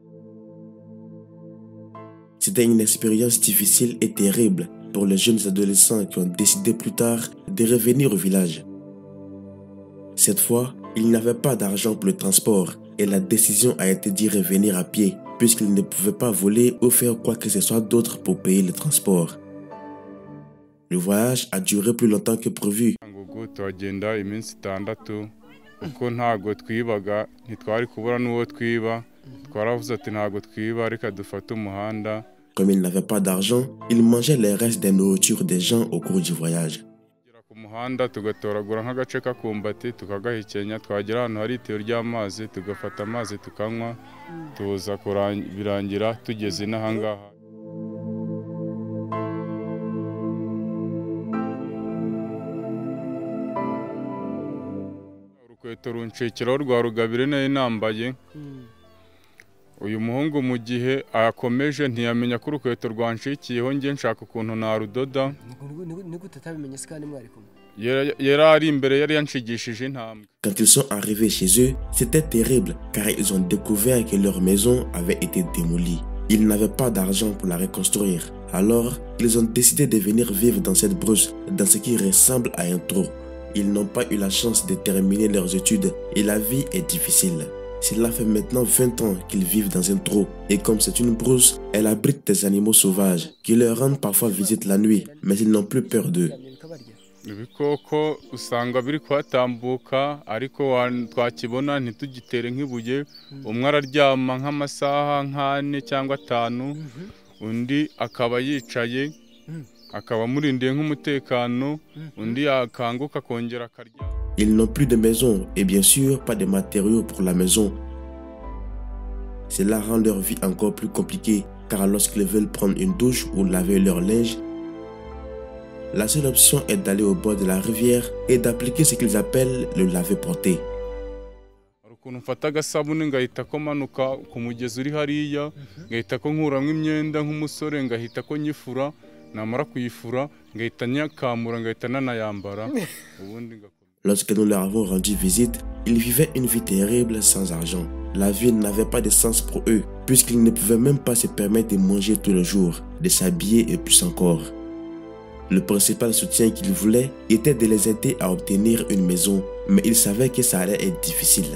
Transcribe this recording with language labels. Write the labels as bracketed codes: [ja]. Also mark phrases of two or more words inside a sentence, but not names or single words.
[fr] C'était une expérience difficile et terrible pour les jeunes adolescents qui ont décidé plus tard de revenir au village. Cette fois, ils n'avaient pas d'argent pour le transport et la décision a été d'y revenir à pied puisqu'ils ne pouvaient pas voler ou faire quoi que ce soit d'autre pour payer le transport. Le voyage a duré plus longtemps que prévu. [rw] Uko ntago twibaga ntitwari kubura n'uwo twiba twaravuze ati ntago twiba reka dufate umuhanda. [fr] Comme ils n'avaient pas d'argent, ils mangeaient les restes des nourritures des gens au cours du voyage. [rw] Ku muhanda tugatoragura nk'agace k'akumbati tukagahekenya, twagera ahantu hari itiyo ry'amazi tugafata amazi tukanywa, tuza birangira tugeze n'ahangaha. Urukweto runshikiraho rwa Rugabire nayo nambaye. Uyu muhungu mu gihe akomeje ntiyamenya ko urukweto rwanshikiyeho nge nshaka ukuntu narudoda. Nigute utabimenye se kandi mwari kumwe? Yari ari imbere yari yanshigishije intambwe. [fr] Quand ils sont arrivés chez eux, c'était terrible car ils ont découvert que leur maison avait été démolie. Ils n'avaient pas d'argent pour la reconstruire. Alors, ils ont décidé de venir vivre dans cette brousse, dans ce qui ressemble à un trou. Ils n'ont pas eu la chance de terminer leurs études et la vie est difficile. Cela fait maintenant 20 ans qu'ils vivent dans un trou et comme c'est une brousse, elle abrite des animaux sauvages qui leur rendent parfois visite la nuit, mais ils n'ont plus peur d'eux. [rw] Ibikoko usanga biri kwatambuka ariko twakibona ntitugitere nk'ibuye, umwe araryama nk'amasaha nk'ane cyangwa 5, undi akaba yicaye akaba murindiye nk'umutekano, undi yakanguka kongera akarya. [fr] Ils n'ont plus de maison et bien sûr pas de matériaux pour la maison. Cela rend leur vie encore plus compliquée car lorsqu'ils veulent prendre une douche ou laver leur linge, la seule option est d'aller au bord de la rivière et d'appliquer ce qu'ils appellent le laver-porter. [rw] Ukuntu mfata agasabune ngahita ko manuka ku mugezi uri hariya, ngahita ko nkuramwe imyenda nk'umusore, ngahita ko nyifura, namara kuyifura ngahita nyakamura ngahita nanayambara ubundi ngakora. [fr] Lorsque nous leur avons rendu visite, ils vivaient une vie terrible sans argent. La vie n'avait pas de sens pour eux, puisqu'ils ne pouvaient même pas se permettre de manger tous les jours, de s'habiller et plus encore. Le principal soutien qu'ils voulaient était de les aider à obtenir une maison, mais ils savaient que ça allait être difficile.